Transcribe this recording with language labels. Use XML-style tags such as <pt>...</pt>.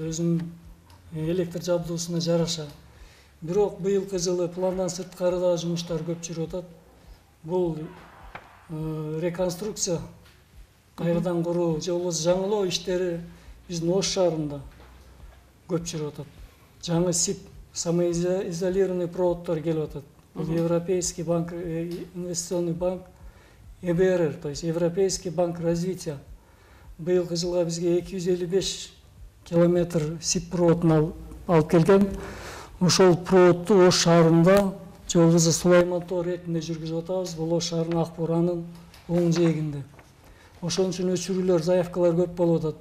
<ky>Өзүнүн электр жабдуусуна жараша. Бирок быйылкы жылы пландан сырткары да жумуштар көп жүрүп атат. Бул реконструкция, кайрадан куруу же болбосо жаңылоо иштери биздин Ош шаарында көп жүрүп атат. Жаңы СИП, самоизолированный проводдор келип атат.</ky> <ru>Бул Европейский банк, инвестиционный банк, ЕБРР, то есть Европейский банк развития.</ru> <ky>Быйылкы жылга бизге 255 километр СИП проводун алып келген. Ошол проводду Ош шаарында же болбосо Сулайман тоо иретинде жүргүзүп атабыз. Бул Ош шаарынын ак буранын оң жээгинде. Ошон үчүн өчүрүүлөр, заявкалар көп болуп атат.</ky>